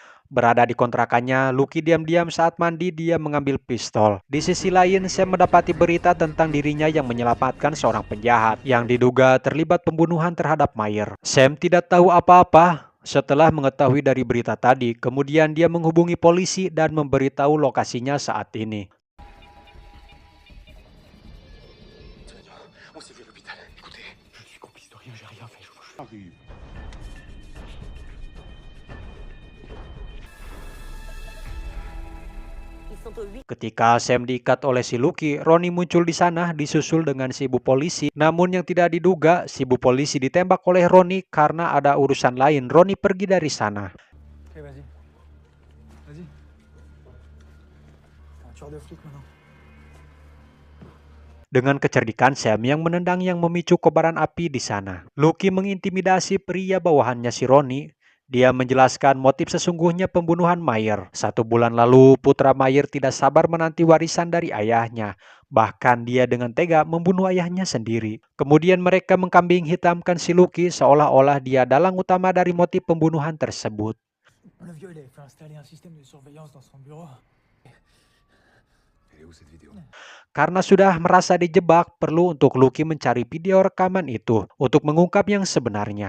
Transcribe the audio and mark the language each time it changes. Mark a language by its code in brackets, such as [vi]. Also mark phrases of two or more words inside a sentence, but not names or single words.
[id] Berada di kontrakannya, Lucky diam-diam saat mandi dia mengambil pistol. Di sisi lain, Sam mendapati berita tentang dirinya yang menyelamatkan seorang penjahat yang diduga terlibat pembunuhan terhadap Mayer. Sam tidak tahu apa-apa. Setelah mengetahui dari berita tadi, kemudian dia menghubungi polisi dan memberitahu lokasinya saat ini. [fr] On s'est vu à l'hôpital. Écoutez, je suis complice de rien, j'ai rien fait. Arrive. Ils sont au 8. [id] Ketika Sam diikat oleh si Lucky, Ronnie muncul di sana disusul dengan si ibu polisi. Namun yang tidak diduga, si ibu polisi ditembak oleh Ronnie karena ada urusan lain. Ronnie pergi dari sana. [fr] Ok, vas-y. Vas-y. C'est un tueur de flic maintenant. [id] Dengan kecerdikan Sam yang menendang yang memicu kobaran api di sana. Lucky mengintimidasi pria bawahannya si Ronnie. Dia menjelaskan motif sesungguhnya pembunuhan Mayer. 1 bulan lalu, putra Mayer tidak sabar menanti warisan dari ayahnya. Bahkan dia dengan tega membunuh ayahnya sendiri. Kemudian mereka mengkambing hitamkan si Lucky seolah-olah dia dalang utama dari motif pembunuhan tersebut. [fr] Le vieux, il avait fait installer un système de surveillance dans son bureau. Elle est où cette vidéo? [id] Karena sudah merasa dijebak, perlu untuk Lucky mencari video rekaman itu untuk mengungkap yang sebenarnya.